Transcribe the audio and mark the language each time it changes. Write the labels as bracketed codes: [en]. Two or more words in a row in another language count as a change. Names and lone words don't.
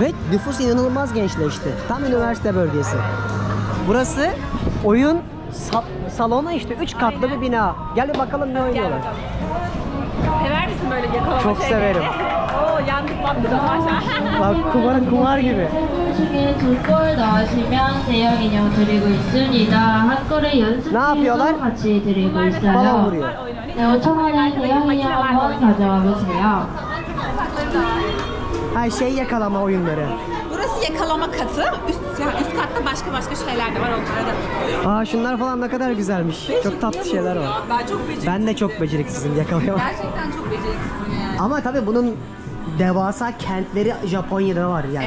[tr] Ve nüfus inanılmaz gençleşti. Tam üniversite bölgesi. Burası oyun salonu işte 3 katlı bir bina. Gel bir bakalım ne oynuyorlar. Sever misin böyle yakalama Çok şeyleri? severim. Oo yandık battık aşağı. Bak kumar gibi. [ko] 중에 2골 넣으시면 대형 인형 드리고 있습니다. 한 골에 연습 [tr] Ne yapıyorlar? [ko] 기회도 같이 드리고 [tr] Balon [ko] 있어요. [tr] vuruyor. [ko] 네, 5,000원의 대형 인형 한번 가져와 보세요. [tr] Her şey yakalama oyunları. Burası yakalama katı. Üst katta başka şeyler de var. Onlara da. Aa şunlar falan ne kadar güzelmiş. Çok tatlı şeyler var. Ben çok beceriksizim. Ben de çok beceriksizim yakalayamam. Gerçekten çok beceriksizim yani. Ama tabii bunun devasa kentleri Japonya'da var yani